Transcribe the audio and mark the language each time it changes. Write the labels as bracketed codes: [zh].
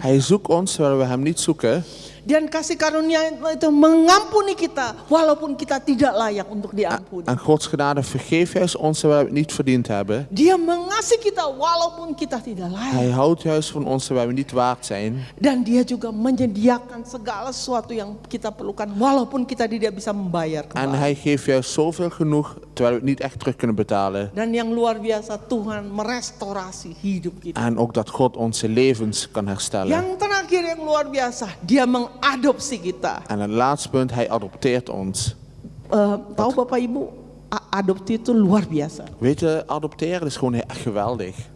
[nl] Hij zoekt ons terwijl we hem niet zoeken. [id] Dan kasih karunia itu mengampuni kita walaupun kita tidak layak untuk diampuni. [nl] En Gods genade vergeeft juist ons terwijl we het niet verdiend hebben. [id] Dia mengasihi kita walaupun kita tidak layak. [nl] Hij houdt juist van ons terwijl we niet waard zijn. [id] Dan dia juga menyediakan segala sesuatu yang kita perlukan walaupun kita tidak bisa membayar [nl] En [id] kembali. [nl] hij geeft juist zoveel genoeg terwijl we het niet echt terug kunnen betalen. [id] Dan yang luar biasa Tuhan merestorasi hidup kita. [nl] En ook dat God onze levens kan herstellen. [id] Yang terakhir yang luar biasa, dia mengadopsi kita. [nl] En het laatste punt, hij adopteert ons. [id] Tahu Bapak Ibu, adopsi itu luar biasa. [nl] Weet je, adopteren is gewoon echt geweldig.